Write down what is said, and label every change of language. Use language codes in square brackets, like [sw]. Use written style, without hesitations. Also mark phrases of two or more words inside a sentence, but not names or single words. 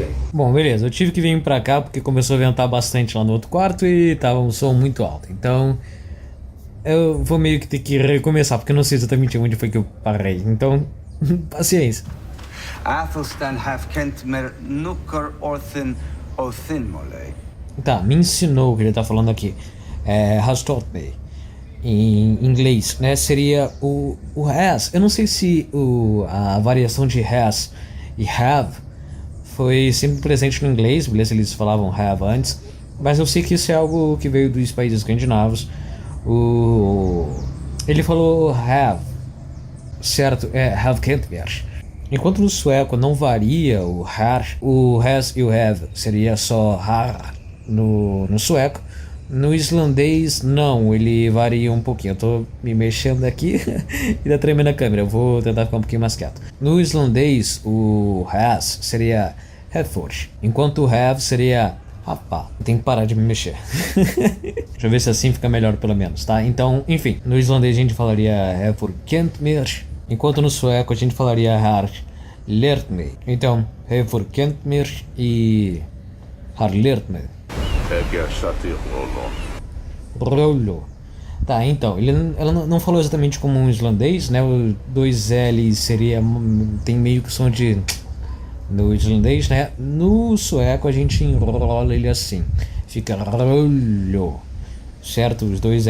[pt] Bom, beleza, eu tive que vir pra cá porque começou a ventar bastante lá no outro quarto e tava um som muito alto. Então... eu vou meio que ter que recomeçar, porque eu não sei exatamente onde foi que eu parei. Então, paciência. Tá, me ensinou o que ele tá falando aqui. [en] Has taught me. [pt] Em inglês, né? Seria o has. Eu não sei se a variação de has e have foi sempre presente no inglês. Beleza, eles falavam have antes. Mas eu sei que isso é algo que veio dos países escandinavos. Ele falou have, certo? Have can't ver. Enquanto no sueco não varia o har, o has e o have seria só har no sueco. No islandês não, ele varia um pouquinho. Eu tô me mexendo aqui e tá tremendo a câmera. Eu vou tentar ficar um pouquinho mais quieto. No islandês o has seria hefur, enquanto o have seria rapá. Tem que parar de me mexer. Deixa eu ver se assim fica melhor pelo menos, tá? Então, enfim, no islandês a gente falaria [is] hefur kent mir, [pt] enquanto no sueco a gente falaria [sv] har lært mig. [pt] Então, [is] hefur kent mir [pt] e [sv] har lært mig. [pt] Rollo. Tá, então, ela não falou exatamente como um islandês, né? O 2L seria, tem meio que som de... no islandês, né? No sueco a gente enrola ele assim. Fica rollo. Certo? Os dois L's.